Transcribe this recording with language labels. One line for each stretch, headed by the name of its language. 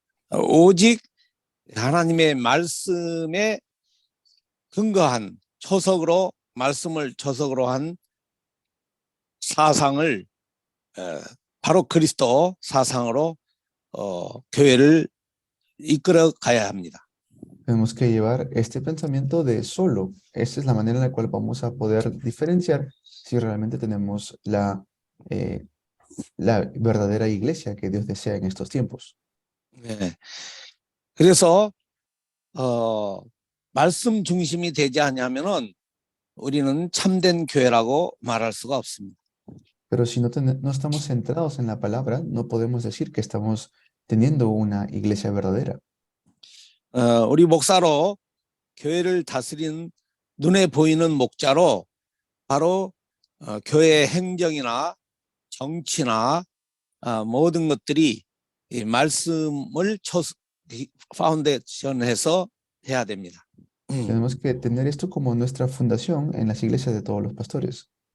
Korean: 오직 하나님의 말씀에 근거한 초석으로 말씀을 초석으로 한 사상을 바로 그리스도 사상으로 교회를 이끌어 가야 합니다.
Spanish: Tenemos que llevar este pensamiento de solo. Esta es la manera en la cual vamos a poder diferenciar si realmente tenemos la verdadera iglesia que Dios desea en estos tiempos.
Korean: 네. 그래서 말씀 중심이 되지 않으면은 우리는 참된 교회라고 말할 수가 없습니다.
Spanish: Pero si no estamos centrados en la palabra, no podemos decir que estamos teniendo una iglesia verdadera.
Korean: 우리 목사로 교회를 다스리는 눈에 보이는 목자로 바로 교회 행정이나 정치나 모든 것들이 이 말씀을 파운데이션해서 해야 됩니다.
Spanish: Tenemos que tener esto como nuestra fundación en las iglesias de todos los pastores.